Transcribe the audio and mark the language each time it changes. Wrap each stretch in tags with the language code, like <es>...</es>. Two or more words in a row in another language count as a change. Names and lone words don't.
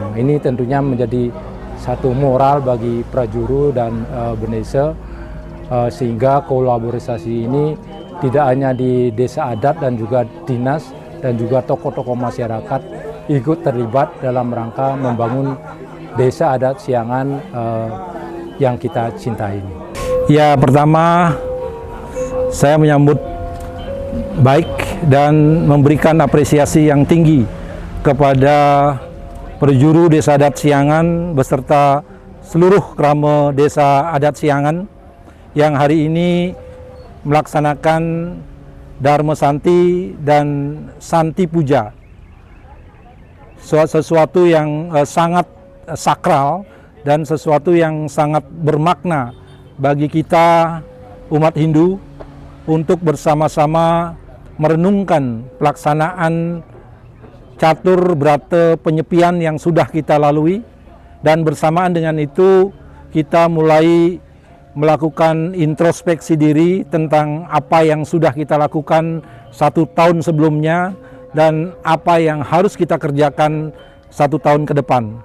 <id>Ini tentunya menjadi satu moral bagi prajuru dan Benese, sehingga kolaborasi ini tidak hanya di desa adat dan juga dinas dan juga tokoh-tokoh masyarakat ikut terlibat dalam rangka membangun desa adat Siangan yang kita cintai ini. Ya, pertama saya menyambut baik dan memberikan apresiasi yang tinggi kepada Perjuru Desa Adat Siangan beserta seluruh krama Desa Adat Siangan yang hari ini melaksanakan Dharma Santi dan Santi Puja, sesuatu yang sangat sakral dan sesuatu yang sangat bermakna bagi kita umat Hindu untuk bersama-sama merenungkan pelaksanaan catur brata penyepian yang sudah kita lalui, dan bersamaan dengan itu kita mulai melakukan introspeksi diri tentang apa yang sudah kita lakukan 1 tahun sebelumnya dan apa yang harus kita kerjakan 1 tahun ke depan.</id>